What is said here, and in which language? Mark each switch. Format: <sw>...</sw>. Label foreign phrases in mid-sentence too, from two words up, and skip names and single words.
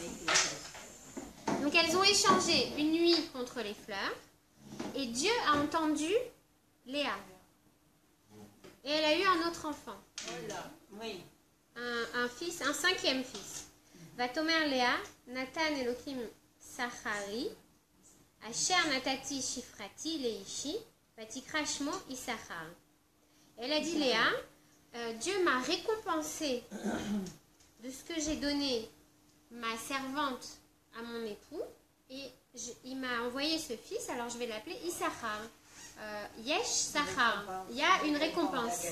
<fr>Donc, elles ont échangé une nuit contre les fleurs. Et Dieu a entendu Léa. Et elle a eu un autre enfant. Oui. Un fils, un 5e fils.</fr> <he>ותאמר לאה נתן אלהים שכרי אשר נתתי שפחתי לאישי ותקרא שמו יששכר.</he> <fr>Elle a dit Léa, Dieu m'a récompensé de ce que j'ai donné ma servante à mon époux et il m'a envoyé ce fils, alors je vais l'appeler Issachar.</fr> <he>יש שכר.</he> <fr>Il y a une récompense.</fr>